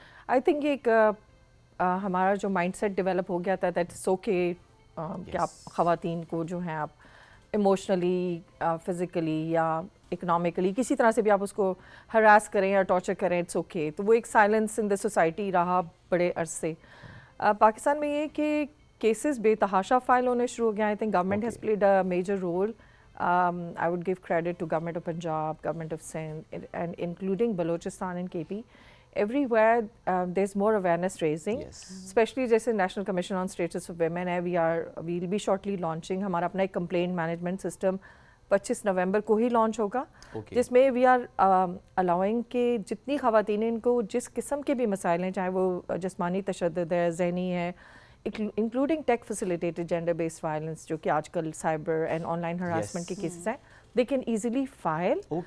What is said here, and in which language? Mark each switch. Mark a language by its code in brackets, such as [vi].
[en] I think [ur] ایک ہمارا جو مائنڈ سیٹ ڈیولپ ہو گیا تھا [en] that it's okay [ur] کہ آپ خواتین کو جو ہیں آپ ایموشنلی, فزیکلی یا اکنامکلی کسی طرح سے بھی آپ اس کو ہراس کریں یا ٹارچر کریں, [en] It's okay. [ur] تو وہ ایک [en] silence in the society [ur] رہا بڑے عرصے. پاکستان میں یہ کہ کیسز بے تحاشا فائل ہونے شروع ہو گئے. [en] I think government has played a major role. I would give credit to Government of Punjab, Government of Sindh, and including Balochistan and KP. Everywhere there's more awareness raising, especially [ur] جیسے National Commission on Status of Women ہے, [en] we'll be shortly launching [ur] ہمارا اپنا ایک [en] complaint management system [ur] 25 نومبر کو ہی launch ہوگا, جس میں [en] we are allowing [ur] کہ جتنی خواتین ان کو جس قسم کے بھی مسائل ہیں, چاہے وہ جسمانی تشدد ہے, ذہنی ہے, انکلوڈنگ ٹیک فیسیلیٹیڈ جینڈر بیسڈ وائلنس جو کہ آج کل cyber and on line harassment کے کیسز ہیں, [en] They can easily file.